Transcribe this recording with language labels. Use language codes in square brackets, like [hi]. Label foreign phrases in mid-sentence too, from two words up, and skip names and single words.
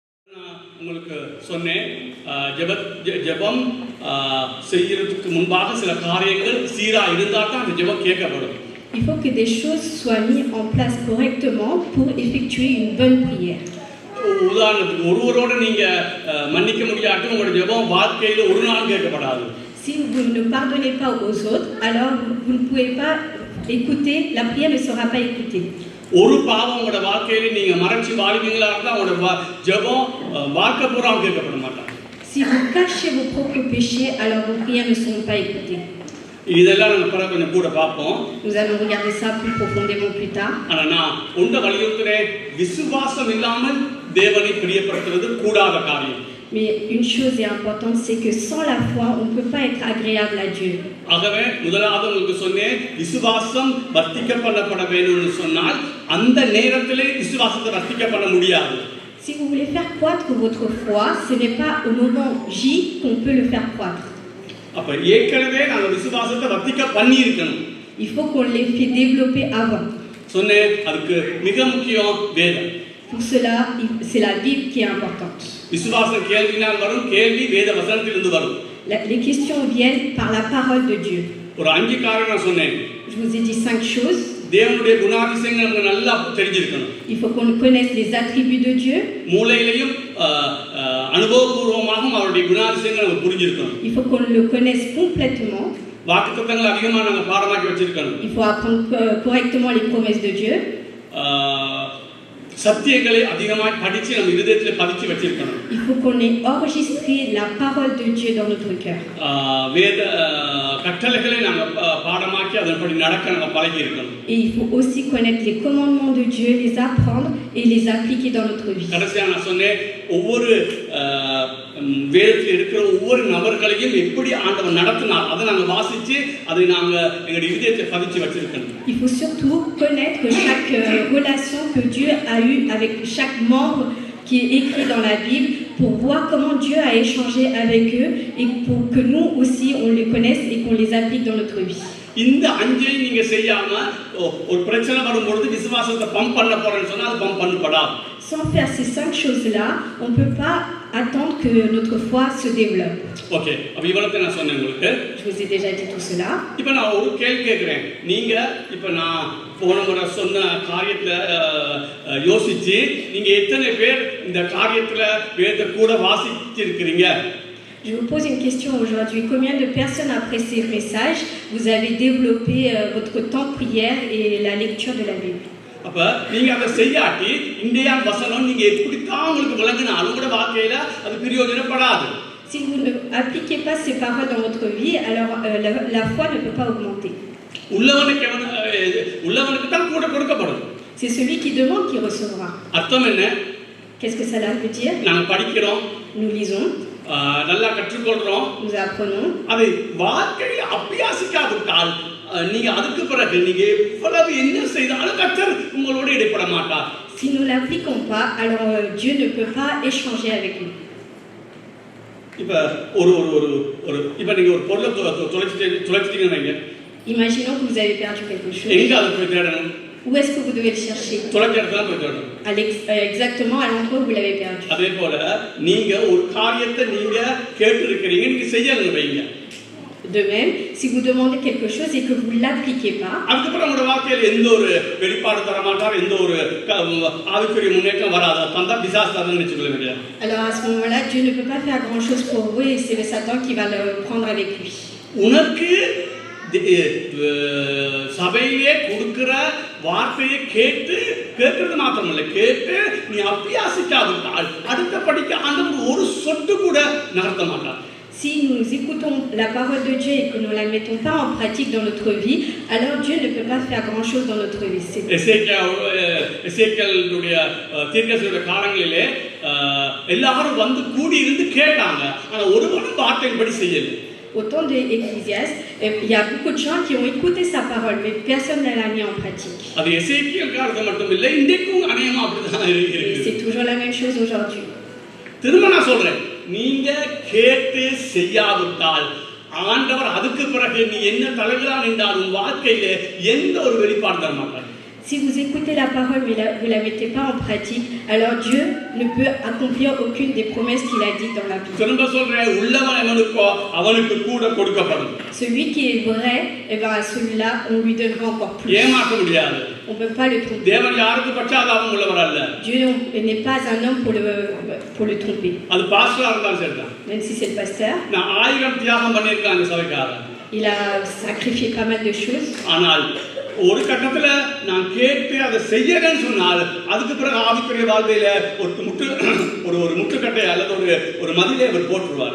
[ta] உங்களுக்கு சொன்னேன் ஜெபம் செய்யறதுக்கு முன்பாக சில காரியங்கள் சீரா இருந்தா தான் அந்த ஜெபம் கேட்கப்படும். [fr] Il faut que des choses soient mises en place correctement pour effectuer une bonne prière. [ta] உதாரணத்துக்கு ஒருவரோட நீங்க மன்னிக்க முடியாட்டி உங்களுடைய ஜெபம் வாழ்க்கையில ஒரு நாள் கேட்கப்படாது. [fr] Si vous ne pardonnez pas aux autres, alors vous ne pouvez pas écouter, la prière ne sera pas écoutée. [ta] ஒரு பாவம் உங்களோட வாழ்க்கையில நீங்க மறைச்சு வாழ்வீங்களா இருந்தா உங்களோட ஜெபம் வாழ்க்கை பூரா கேட்கப்பட மாட்டாங்க. [fr] Si vous cachez vos propres péchés, alors vos prières ne seront pas écoutées. [ta] இதெல்லாம் நம்ம பிறகு கொஞ்சம் கூட பார்ப்போம். [fr] Nous allons regarder ça plus profondément plus tard. [ta] ஆனா நான் உண்ட வலியுறுத்துறேன், விசுவாசம் இல்லாமல் தேவனை பிரியப்படுத்துறது கூடாத காரியம். [fr] Mais une chose est importante, c'est que sans la foi, on ne peut pas être agréable à Dieu. [ta] ஆகவே முதலாவது உங்களுக்கு சொன்னேன், விசுவாசம் வர்த்திக்கப்பட வேணும்னு சொன்னால் அந்த நேரத்திலே விசுவாசத்தை வர்த்திக்கப்பட முடியாது. [fr] Si vous voulez faire croître votre foi, ce n'est pas au moment J qu'on peut le faire croître. [ta] அப்ப ஏற்கனவே நாங்க விசுவாசத்தை வர்த்திக்க பண்ணி இருக்கணும். [fr] Il faut qu'on les fait développer avant. [ta] சொன்னேன், அதுக்கு மிக முக்கியம் வேதம். [fr] Pour cela, c'est la Bible qui est importante. [ta] விசுவாசம் கேள்வினால் வரும், கேள்வி வேத வசனத்திலிருந்து வரும். [fr] Les questions viennent par la parole de Dieu. [ta] ஒரு 5 காரணம் நான் சொன்னேன். [fr] Je vous ai dit 5 choses. [ta] தேவனுடைய குணாதிசயங்கள் நமக்கு நல்லா தெரிஞ்சிருக்கணும். [fr] Il faut qu'on connaisse les attributs de Dieu. [ta] மூளையிலையும் அனுபவபூர்வமாக அவருடைய குணாதிசயங்கள் நமக்கு புரிஞ்சிருக்கணும். [fr] Il faut qu'on le connaisse complètement. [ta] வாக்குத்தத்தங்கள் அதிகமாக நாங்கள் பாடமாக்கி வச்சிருக்கணும். [fr] Il faut apprendre correctement les promesses de Dieu. [ta] சத்தியங்களை அதிகமாக படிச்சு நம்ம இதயத்தில் பதிச்சு வச்சிருக்கணும். [fr] Il faut qu'on ait enregistré la parole de Dieu dans notre cœur. [ta] வேத கட்டளைகளை நாம பாடமாக்கி அதன்படி நடக்க நம்ம பழகி இருக்கணும். [fr] Et il faut aussi connaître les commandements de Dieu, les apprendre et les appliquer dans notre vie. [ta] கடைசியா நான் சொன்னேன், ஒவ்வொரு வேதத்தில் இருக்கிற ஒவ்வொரு நபர்களையும் எப்படி ஆண்டவர் நடத்தினார் அதை நாங்க வாசிச்சு அதை நாங்க எங்களுடைய இதயத்தை பதிச்சு வச்சிருக்கணும். [fr] Il faut surtout connaître chaque relation que Dieu a eue avec chaque membre qui est écrit dans la Bible pour voir comment Dieu a échangé avec eux et pour que nous aussi on les connaisse et qu'on les applique dans notre vie. [ta] இந்த அஞ்சை நீங்க செய்யாம ஒரு பிரச்சனை வரும்போது விசுவாசத்தை பம்ப் பண்ண போறேன்னு சொன்னா அது பம்ப் பண்ணப்படாது. [fr] Sans faire ces 5 choses-là, on ne peut pas attendre que notre foi se développe. [ta] ஓகே, அப்ப இவ்வளவு நான் சொன்னேன் உங்களுக்கு. [fr] Je vous ai déjà dit tout cela. [ta] இப்போ நான் ஒரு கேள்வி கேட்கிறேன். நீங்க இப்போ நான் போன முறை சொன்ன காரியத்துல யோசிச்சு நீங்க எத்தனை பேர் இந்த காரியத்துல வேத கூட வாசிச்சிருக்கிறீங்க? [fr] Je vous pose une question aujourd'hui. Combien de personnes après ces messages vous avez développé votre temps de prière et la lecture de la Bible? [ta] அப்ப நீங்க அதை செய்யாட்டி இந்தியா வசனம் நீங்க எப்படி தான் உங்களுக்கு விளங்கினாலும் கூட வாழ்க்கையில அது பிரயோஜனப்படாது. [fr] Si vous ne appliquez pas ces paroles dans votre vie, alors la foi ne peut pas augmenter. [ta] உள்ளவனுக்கு தான் கூட கொடுக்கப்படும். [fr] C'est celui qui demande qui recevra. [ta] அர்த்தம் என்ன? [fr] Qu'est-ce que cela veut dire? [ta] நாங்க படிக்கிறோம், [fr] Nous lisons, [ta] நல்லா கற்றுக்கொள்றோம், [fr] nous apprenons. [ta] அதை வாழ்க்கையில் அபியாசிக்காவிட்டால் நீங்க அதுக்கு பிறகு நீங்க எவ்வளவு என்ன செய்தாலும் கர்த்தர் உங்களோட இடைப்பட மாட்டார். [fr] Si nous l'appliquons pas, alors Dieu ne peut pas échanger avec nous. [ta] இப்ப ஒரு ஒரு ஒரு இப்ப நீங்க ஒரு பொருளை தொலைச்சிட்டீங்கன்னு வைங்க. [fr] Imaginons que vous avez perdu quelque chose. [ta] எங்க அதை போய் தேடணும்? [fr] Où est-ce que vous devez le chercher? [ta] தொலைச்ச இடத்துல போய் தேடணும். [fr] Exactement à l'endroit où vous l'avez perdu. [ta] அதே போல நீங்க ஒரு காரியத்தை நீங்க கேட்டிருக்கிறீங்க, நீங்க செய்யணும் வைங்க. [fr] De même, si vous demandez quelque chose et que vous ne l'appliquez pas, [ta] அதுக்கப்புறம் உங்களோட வாழ்க்கையில் எந்த ஒரு வெளிப்பாடு தர மாட்டார், எந்த ஒரு ஆவிக்குரிய முன்னேற்றம் வராது. தந்தா பிசாசு தான் நினைச்சுக்கொள்ள வேண்டிய. [fr] Alors à ce moment-là, Dieu ne peut pas faire grand-chose pour vous et c'est le Satan qui va le prendre avec lui. [ta] உனக்கு சபையிலே கொடுக்கிற வார்த்தையை கேட்கறது மாத்திரமல்ல, கேட்டு நீ அபியாசிக்காவிட்டால் அடுத்த படிக்க ஆண்டவர் ஒரு சொட்டு கூட நகர்த்த மாட்டார். [fr] Si nous écoutons la parole de Dieu et que nous ne la mettons pas en pratique dans notre vie, alors Dieu ne peut pas faire grand-chose dans notre vie. [ta] எசேக்கியேலுடைய தீர்க்கதரிசியுடைய காலங்களிலே எல்லாரும் வந்து கூடி இருந்து கேட்டாங்க, ஆனா ஒருவனும் வார்த்தையின்படி செய்யல. [fr] Au temps d'Ecclésiaste, il y a beaucoup de gens qui ont écouté sa parole, mais personne ne l'a mis en pratique. [ta] அது எசேக்கியேல் காலத்துல மட்டும் இல்லை, இன்றைக்கும் அநேகமா அப்படிதான் இருக்கு. [fr] C'est toujours la même chose aujourd'hui. [ta] திரும்ப நான் சொல்றேன், நீங்க கேட்டு செய்யாவிட்டால் ஆண்டவர் அதுக்கு பிறகு நீ என்ன தலைகளாக நின்றாலும் வாழ்க்கையில எந்த ஒரு வெளிப்பாடு தர மாட்டார். [fr] Si vous écoutez la parole mais vous ne la mettez pas en pratique, alors Dieu ne peut accomplir aucune des promesses qu'il a dites dans la Bible. [ta] திரும்ப சொல்றேன், உள்ளவன் எவனுக்கோ அவனுக்கு கூட கொடுக்கப்படும். [fr] Celui qui est vrai, eh ben à celui-là, on lui donnera encore plus. [ta] ஏமாற்ற முடியாது. [fr] On ne peut pas le tromper. [ta] தேவன் யாருக்கு பட்சாதாபம் உள்ளவர் அல்ல. [fr] Dieu n'est pas un homme pour le tromper. [ta] அது பாஸ்டரா இருந்தாலும் சரிதான். [fr] Même si c'est le pasteur. [ta] நான் 1000 தியாகம் பண்ணியிருக்காங்க சபைக்காரன். [fr] Il a sacrifié pas mal de choses. [ta] ஆனால் ஒரு கட்டத்துல நான் கேட்டு அதை செய்யறேன்னு சொன்னால் அதுக்கு பிறகு ஆவிக்குரிய வாழ்க்கையில ஒரு முட்டுக்கட்டை அல்லது ஒரு மதிலை அவர் போட்டுருவார்.